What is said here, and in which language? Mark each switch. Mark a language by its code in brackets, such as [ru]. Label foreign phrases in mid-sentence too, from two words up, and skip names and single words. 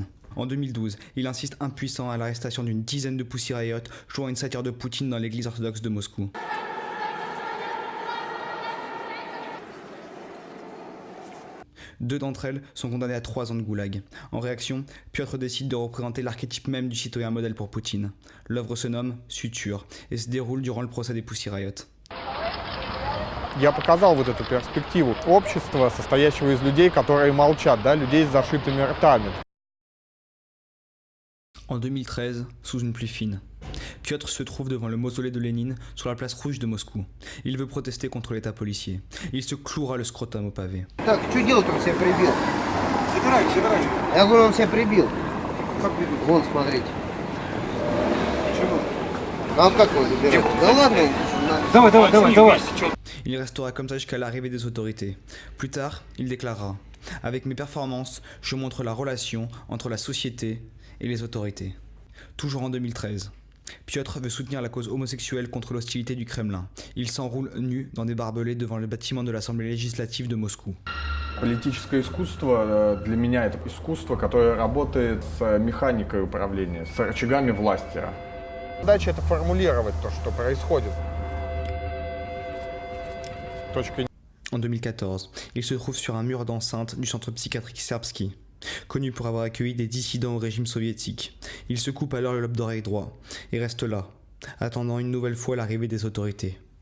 [fr] En 2012, il insiste impuissant à l'arrestation d'une dizaine de Pussy Riot jouant une satire de Poutine dans l'église orthodoxe de Moscou. Deux d'entre elles sont condamnées à 3 ans de goulag. En réaction, Piotr décide de représenter l'archétype même du citoyen modèle pour Poutine. L'œuvre se nomme Suture et se déroule durant le procès des Pussy Riot. [ru] Я показал вот эту перспективу общества, состоящего из людей, которые молчат, да, людей с зашитыми ртами. [fr] En 2013, sous une pluie fine, Piotr se trouve devant le mausolée de Lénine sur la place rouge de Moscou. Il veut protester contre l'état policier. Il se clouera le scrotum au pavé. [ru] Так, что делать, он себя прибил? Забирай. Я говорю, он себя прибил. Как прибил? Вон, смотрите. Чего? А как его забирать? Да ладно. Давай. [fr] Il restera comme ça jusqu'à l'arrivée des autorités. Plus tard, il déclarera Avec mes performances, je montre la relation entre la société et les autorités. Toujours en 2013. Piotr veut soutenir la cause homosexuelle contre l'hostilité du Kremlin. Il s'enroule nu dans des barbelés devant le bâtiment de l'Assemblée législative de Moscou. [ru] Политическое искусство для меня это искусство, которое работает с механикой управления, с рычагами власти. Задача это формулировать то, что происходит. [fr] En 2014, il se trouve sur un mur d'enceinte du centre psychiatrique Serbski, connu pour avoir accueilli des dissidents au régime soviétique. Il se coupe alors le lobe d'oreille droit et reste là, attendant une nouvelle fois l'arrivée des autorités.